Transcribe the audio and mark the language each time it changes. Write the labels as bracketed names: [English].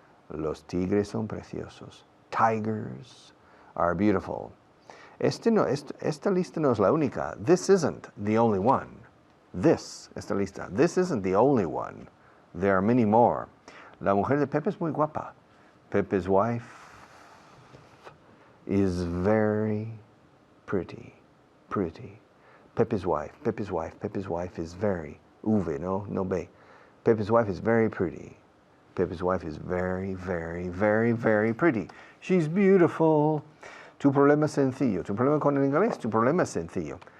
[Spanish] Los tigres son preciosos. [English] Tigers are beautiful. [Spanish] Esta lista no es la única. [English] This isn't the only one. [Spanish] Esta lista. [English] This isn't the only one. There are many more. [Spanish] La mujer de Pepe es muy guapa. [English] Pepe's wife is very pretty. Pretty. Pepe's wife is very. V, no B. Pepe's wife is very pretty. Pepe's wife is very, very, very, very pretty. She's beautiful. [Spanish] Tu problema es sencillo. Tu problema con el inglés, tu problema es sencillo.